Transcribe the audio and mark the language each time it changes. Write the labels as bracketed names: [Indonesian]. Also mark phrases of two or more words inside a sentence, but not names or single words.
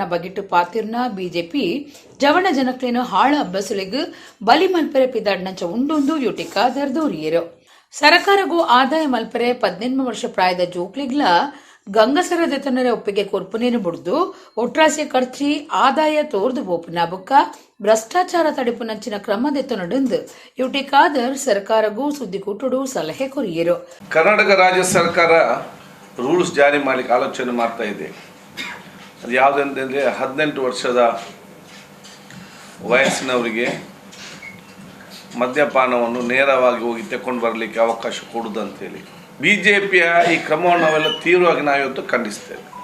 [Tulu] ಬಗೆಟ್ಟು ಪಾತಿರ್ನ ಬಿಜೆಪಿ ಜವಣ ಜನಕ್ಲೇನು ಹಾಳ ಅಬ್ಬಸುಲೆಗ್ ಬಲಿ ಮಲ್ಪರೆ ಪಿದಾಡ್ನಂಚ ಉಂಡೊಂದು ಯುಟಿ ಖಾದರ್ ದೂರಿಯರು ಸರಕಾರಗೂ ಆದಾಯ ಮಲ್ಪರೆ 18 ವರ್ಷ ಪ್ರಾಯದ ಜೋಕ್ಲಿಗ್ಲ ಗಂಗಸರ ದೆತನರ ಒಪ್ಪಿಗೆ ಕೊರ್ಪುನೇನು ಬುಡ್ದು ಒಟ್ರಾಸಿಯ ಖರ್ಚಿ ಆದಾಯ ತೋರ್ದು ಬೋಪುನ ಬುಕ್ಕ ಭ್ರಷ್ಟಾಚಾರ ತಡೆಪುನಂಚಿನ ಕ್ರಮ ದೆತನಡುಂದು ಯುಟಿ ಖಾದರ್ ಸರ್ಕಾರಗೂ ಸುದ್ದಿಕೂಟಡು ಸಲಹೆ ಕೊರಿಯರು [Kannada] ಕರ್ನಾಟಕ ರಾಜ್ಯ ಸರ್ಕಾರ ರೂಲ್ಸ್ ಜಾರಿ ಮಾಡಲಿಕ್ಕೆ ಆಲೋಚನೆ ಮಾಡ್ತಾ ಇದೆ ಅದು ಯಾವುದಂತಂದರೆ 18 ವರ್ಷದ ವಯಸ್ಸಿನವರಿಗೆ ಮದ್ಯಪಾನವನ್ನು ನೇರವಾಗಿ ಹೋಗಿ ತಕೊಂಡು ಬರಲಿಕ್ಕೆ ಅವಕಾಶ ಕೊಡುವುದಂತೇಳಿ ಬಿಜೆಪಿಯ ಈ ಕ್ರಮವನ್ನು ನಾವೆಲ್ಲ ತೀವ್ರವಾಗಿ ನಾವಿವತ್ತು ಖಂಡಿಸ್ತೇವೆ.